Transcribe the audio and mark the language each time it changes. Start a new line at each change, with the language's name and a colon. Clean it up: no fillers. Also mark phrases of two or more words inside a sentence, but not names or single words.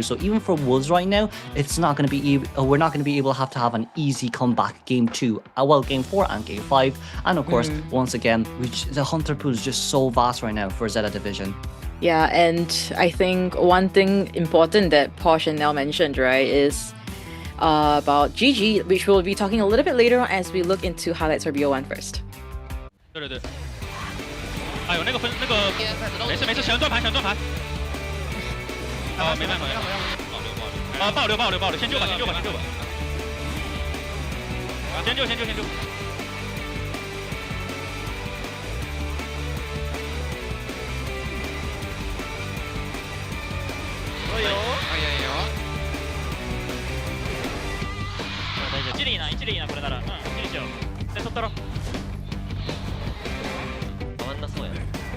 English: So even for Wolves right now, it's not going to be we're not going to be able to have an easy comeback game 2, well, game 4 and game 5, and of course, once again, the Hunter pool is just so vast right now for Zeta Division. Yeah, and I think one thing important that Posh and Nell mentioned, right, is about GG, which we'll be talking a little bit later on as we look into highlights for BO1 first.
Chinese: 对对对，哎呦，那个没事，选断盘。没办法，爆六，先救吧。先救。哎呦！
Japanese: 大丈夫。1でいいなこれなら。1にしよう。で取ったろ。回んなそうやね。